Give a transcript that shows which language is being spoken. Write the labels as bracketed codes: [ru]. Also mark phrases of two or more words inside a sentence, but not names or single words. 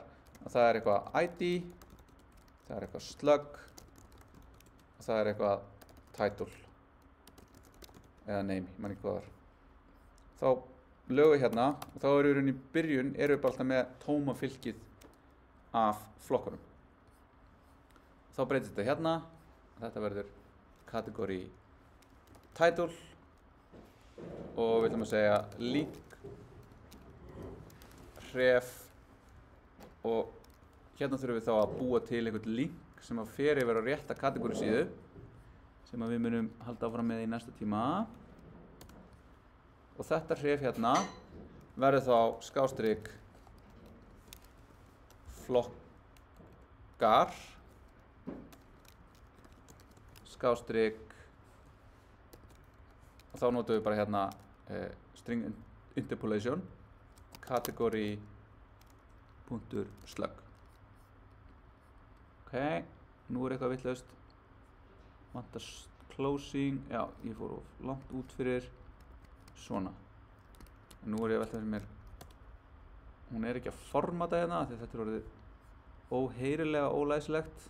[is] Og það er eitthvað ID, það er eitthvað slug og það er eitthvað title eða name, ég man ekki hvað það var. Þá lögum við hérna og þá erum við í byrjun erum við bara alltaf með tóma fylkið af flokkunum. Þá breytist þetta hérna, þetta verður [en] category title [is] og við ætlum að segja [en] link href [is] og hérna þurfum við þá að búa til einhvern link sem að fer yfir á rétta kategóri síðu sem að við munum halda áfram með í næsta tíma og þetta href hérna verður þá skástrik flokkar skástrik og þá notum við bara hérna [en] string interpolation category .slug. [is] Ok, nú er eitthvað vitlaust. Vantar closing, já, ég fór of langt út fyrir svona. En nú er ég að velta fyrir mér, hún er ekki að formata hérna því þetta er orðið óheyrilega ólæsilegt.